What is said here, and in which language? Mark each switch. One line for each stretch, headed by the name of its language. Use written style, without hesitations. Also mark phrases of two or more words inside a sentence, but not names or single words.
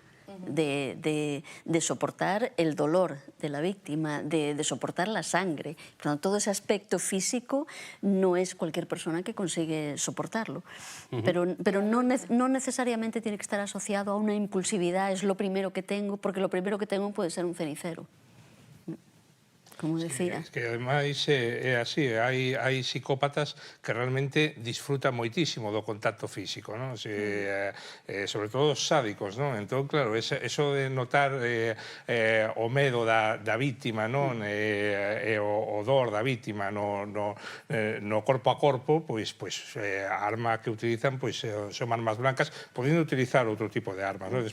Spanish: De soportar el dolor de la víctima, de soportar la sangre. Por tanto, todo ese aspecto físico no es cualquier persona que consigue soportarlo. Pero no necesariamente tiene que estar asociado a una impulsividad, es lo primero que tengo, porque lo primero que tengo puede ser un cenicero. Como decía.
Galician: Es que ademais é así, hai psicópatas que realmente disfrutan moitísimo do contacto físico, non? Sobre todo os sádicos, non? Entón, claro, eso de notar o medo da víctima, non? E o dor da víctima no corpo a corpo, pois a arma que utilizan son
Spanish: armas blancas,
Galician: podendo utilizar outro tipo de armas, non?